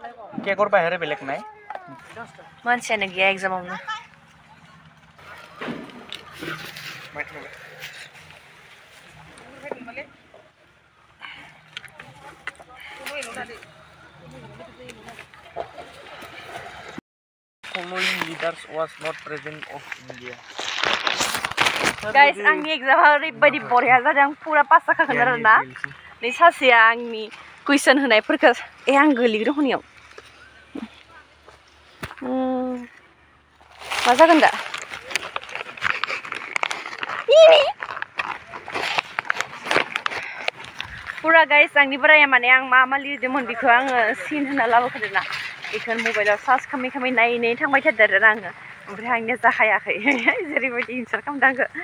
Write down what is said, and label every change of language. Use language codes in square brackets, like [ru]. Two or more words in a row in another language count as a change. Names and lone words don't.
[brx] केकर बाहेर बेलेग नाय मानसियानो गैया एग्जामावनो [en] following leaders was not president of India. Guys, [brx] आंनि एग्जामा ओरैबायदि बरिया जादों पुरा पास जाखागोन आरोना नै सासेया आंनि कुइसन होनायफोरखौ आं गोलैग्रो हनियाव मा जागोन दा पुरा गाइस आंनि बोराया माने आं मा लिरदोंमोन बेखौ आङो सिन होना लाबोखादोंना बेखौ [en] mobile search [brx] खालामै नायै थांबाय थादों आरो आङो ओमफ्राय आंनिया जाखायाखै जेरैबायदि एन्सार खालामदों आंखौ